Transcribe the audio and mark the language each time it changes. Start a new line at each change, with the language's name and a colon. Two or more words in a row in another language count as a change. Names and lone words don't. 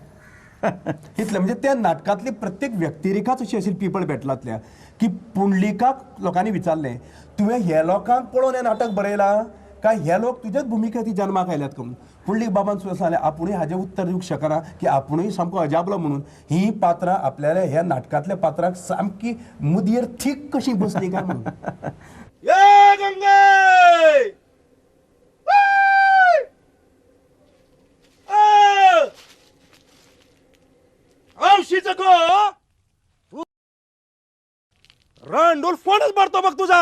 Konkani: इतलें म्हणजे त्या नाटकांतली प्रत्येक व्यक्तिरेखाच अशी आशिल्ली पीपल बॅटलांतल्या की पुंडलिकाक लोकांनी विचारलें तुवें हे लोकांक पळोवन हें नाटक बरयलां काय हे लोक तुजेच भुमिकेत ती जन्माक आयल्यात म्हणून. पुंडलीक बाबान सुद्दां सांगलें आपुणूय हाजें उत्तर दिवंक शकना की आपुणूय सामको अजापलो म्हणून. ही पात्रां आपल्याल्या ह्या नाटकांतल्या पात्रांक सामकी मुदयेर थीक कशी बसली काय म्हणून.
Marathi: रांडोल फोनच मारतो बघ तुझा.